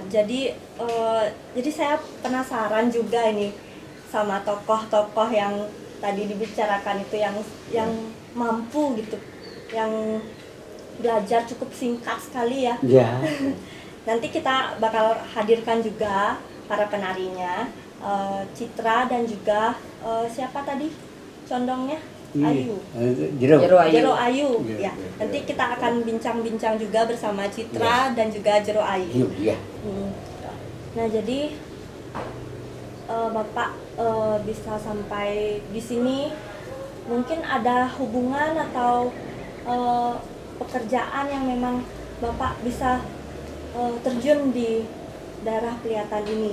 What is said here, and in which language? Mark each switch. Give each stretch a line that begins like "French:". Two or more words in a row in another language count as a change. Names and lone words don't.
Indonesian: Jadi saya penasaran juga ini sama tokoh-tokoh yang tadi dibicarakan itu yang mampu gitu, yang belajar cukup singkat sekali ya. Ya. Nanti Nanti kita bakal hadirkan juga para penarinya, Citra dan juga siapa tadi condongnya? Ayu. Jero. Jero Ayu. Jero Ayu. Iya, Ya. iya, Nanti iya. kita akan bincang-bincang juga bersama Citra dan juga Jero Ayu. Iya. Nah, jadi Bapak bisa sampai di sini mungkin ada hubungan atau pekerjaan yang memang Bapak bisa terjun di daerah Pelihatan ini.